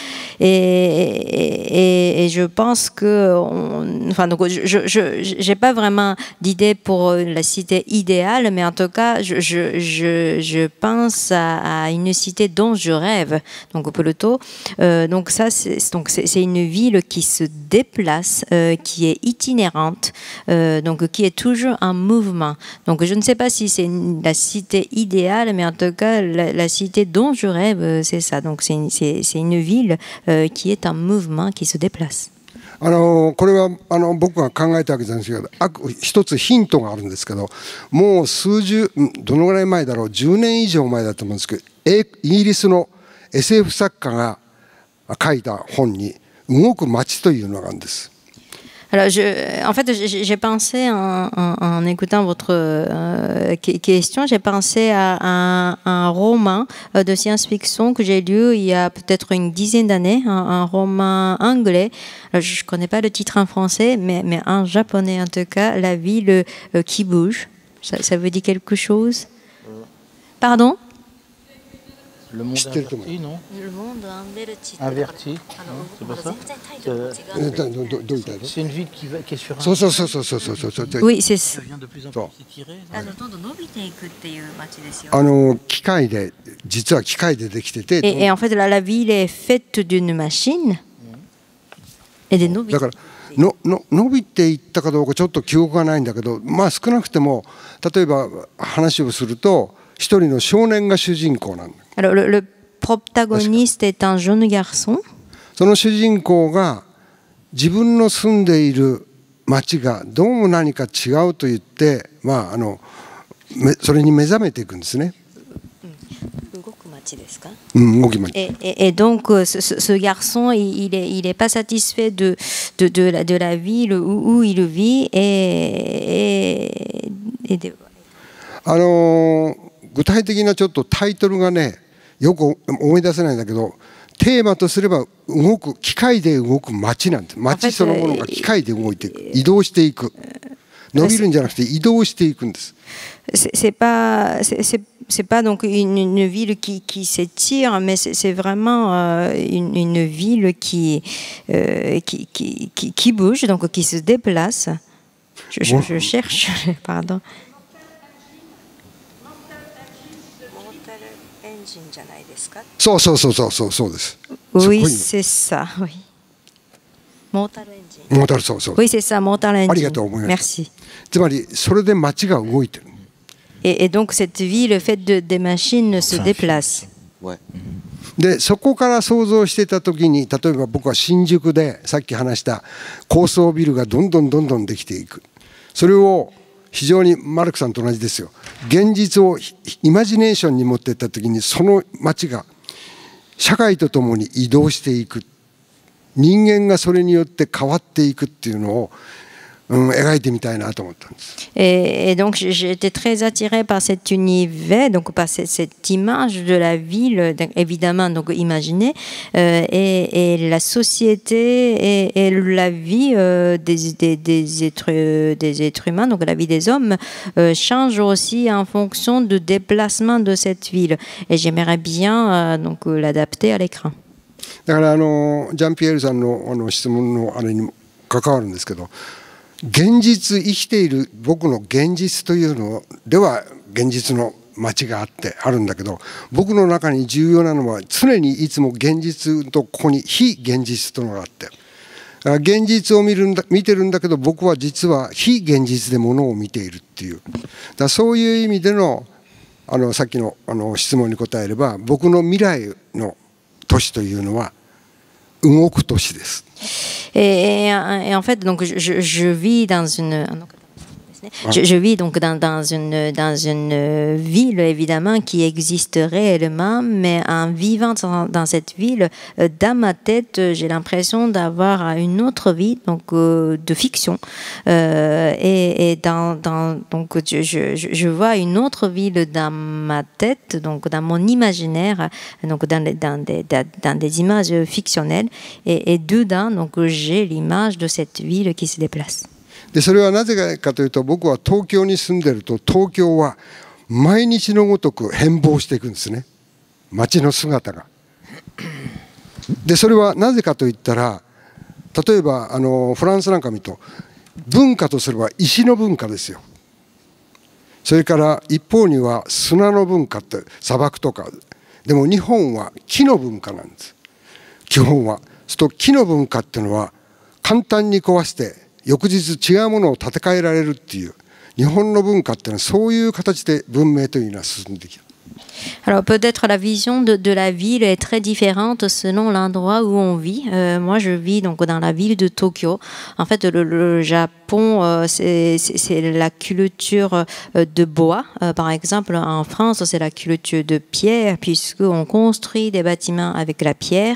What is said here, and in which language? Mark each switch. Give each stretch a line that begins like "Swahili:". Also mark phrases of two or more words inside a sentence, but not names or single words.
French: Et je pense que, enfin donc j'ai pas vraiment d'idée pour la cité idéale, mais en tout cas je pense à une cité dont je rêve, donc plutôt donc ça c'est une ville qui se déplace, qui est itinérante, donc qui est toujours en mouvement. Donc je ne sais pas si c'est la cité idéale, mais en tout cas la cité dont je rêve, c'est ça. Donc c'est une ville qui est en mouvement, qui se déplace.
Japanese: これは僕が考えたわけじゃないですけど、一つヒントがあるんですけど、もうどのぐらい前だろう、10年以上前だと思うんですけど、イギリスの SF 作家が書いた本に「動く街」というのがあるんです。
French: Alors, en fait, j'ai pensé en écoutant votre question, j'ai pensé à un roman de science-fiction que j'ai lu il y a peut-être une dizaine d'années, un roman anglais. Alors, je ne connais pas le titre en français, mais en japonais en tout cas, La ville qui bouge. Ça veut dire quelque chose? Pardon? Le monde inverti, non? Le monde inverti. C'est pas ça? C'est une ville qui est sur un... Oui, c'est ça. Devient de plus en plus étirée.
Japanese: 機械で、実は機械でできてて、
French: et en fait la ville est faite d'une machine et des novices.
Japanese: だから伸びていったかどうかちょっと記憶がないんだけど、まあ少なくても例えば話をすると一人の少年が主人公なんだ。
French: Alors le protagoniste est un jeune garçon.
Japanese: その主人公が自分の住んでいる町がどうも何か違うと言って、まあそれに目覚めていくんですね。動く町ですか？動き町。
French: Et donc ce garçon il est pas satisfait de la ville où il vit et
Japanese: 具体的なちょっとタイトルがねよく思い出せないんだけど、テーマとすれば機械で動く街なんて、街そのものが機械で動いていく、移動していく、伸びるんじゃなくて移動していくんです。
French: C'est pas donc une ville qui s'étire, mais c'est vraiment une ville qui bouge, donc qui se déplace. Je cherche, pardon.
Japanese: そうです。
French: Oui, c'est ça, oui. Mortal Engine. Oui, c'est ça, Mortal Engine.
Japanese: ありがとうございます。
French: Merci.
Japanese: つまりそれで街が動いてる。
French: Et donc cette ville faite des machines se déplace.
Japanese: でそこから想像していた時に、例えば僕は新宿でさっき話した高層ビルがどんどんできていく。それを非常にマルクさんと同じですよ。現実をイマジネーションに持っていった時に、その街が社会とともに移動していく、人間がそれによって変わっていくっていうのを描いてみたいなと思ったんです。
French: Et donc j'étais très attirée par cet univers, donc par cette image de la ville, évidemment donc imaginée, et la société et la vie des êtres humains, donc la vie des hommes, change aussi en fonction du déplacement de cette ville. Et j'aimerais bien donc l'adapter à l'écran.
Japanese: だからジャンピエールさんの質問のあれに関わるんですけど、現実生きている僕の現実というのでは現実の街があるんだけど、僕の中に重要なのは常にいつも現実とここに非現実というのがあって、現実を見てるんだけど僕は実は非現実でものを見ているっていう、そういう意味でのさっきの質問に答えれば、僕の未来の都市というのは動く都市です。
French: Et en fait, donc je vis dans une je vis donc dans une ville évidemment qui existe réellement, mais en vivant dans cette ville, dans ma tête, j'ai l'impression d'avoir une autre vie, donc de fiction, et donc je vois une autre ville dans ma tête, donc dans mon imaginaire, donc dans des images fictionnelles, et dedans donc j'ai l'image de cette ville qui se déplace.
Japanese: でそれはなぜかというと、僕は東京に住んでると東京は毎日のごとく変貌していくんですね、街の姿が。でそれはなぜかといったら、例えばフランスなんか見ると文化とすれば石の文化ですよ。それから一方には砂の文化って砂漠とか、でも日本は木の文化なんです、基本は。すると木の文化っていうのは簡単に壊して翌日違うものを建て替えられるっていう、日本の文化っていうのはそういう形で文明というのは進んできた。
French: Alors peut-être la vision de la ville est très différente selon l'endroit où on vit. Moi, je vis donc dans la ville de Tokyo. En fait, le Japon, c'est la culture de bois. Par exemple, en France, c'est la culture de pierre, puisqu'on construit des bâtiments avec la pierre.